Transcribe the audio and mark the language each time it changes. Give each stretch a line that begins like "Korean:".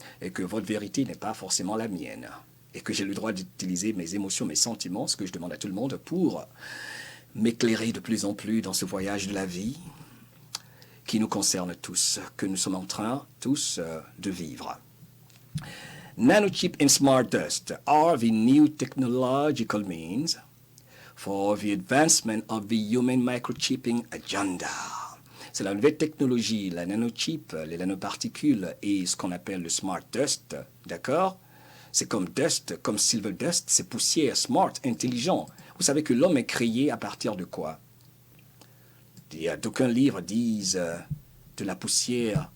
French: Et que votre vérité n'est pas forcément la mienne. Et que j'ai le droit d'utiliser mes émotions, mes sentiments, ce que je demande à tout le monde, pour m'éclairer de plus en plus dans ce voyage de la vie qui nous concerne tous, que nous sommes en train tous de vivre.
English: Nanochip and smart dust are the new technological means for the advancement of the human microchipping agenda.
French: C'est la nouvelle technologie, la nanochip, les nanoparticules et ce qu'on appelle le smart dust, d'accord? C'est comme dust, comme silver dust, c'est poussière, smart, intelligent. Vous savez que l'homme est créé à partir de quoi? D'aucuns livres disent de la poussière.